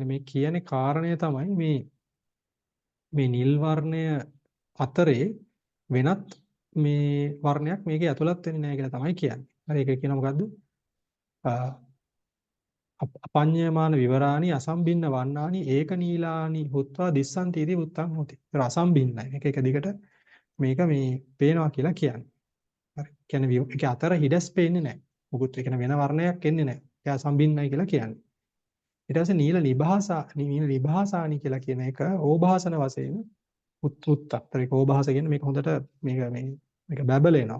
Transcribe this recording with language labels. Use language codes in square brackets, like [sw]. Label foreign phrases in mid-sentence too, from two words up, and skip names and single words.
[si] මේ කියන්නේ කාරණය තමයි මේ නිල් වර්ණය අතරේ වෙනත් මේ වර්ණයක් මේකේ ඇතුළත් වෙන්නේ නැහැ කියලා තමයි කියන්නේ. හරි ඒක කියන මොකද්ද? [pi] අපඤ්ඤයමාන විවරාණි අසම්බින්න වන්නානි ඒක නීලානි හුත්වා දිස්සන්ති इति උත්තං හොති. [si] ඒතර අසම්බින්නයි. මේක එක දිගට මේක මේ පේනවා කියලා කියන්නේ. හරි. කියන්නේ ඒක අතර හිඩස් පේන්නේ නැහැ. මොකුත් ඒ කියන්නේ වෙන වර්ණයක් එන්නේ නැහැ. ඒක අසම්බින්නයි කියලා කියන්නේ. ඊට පස්සේ [pi] නීල නිභාසානි [si] කියලා කියන එක ඕභාසන වශයෙන් උත්තර ඒක ඕභාස කියන්නේ මේක හොඳට මේක බබලෙනවා.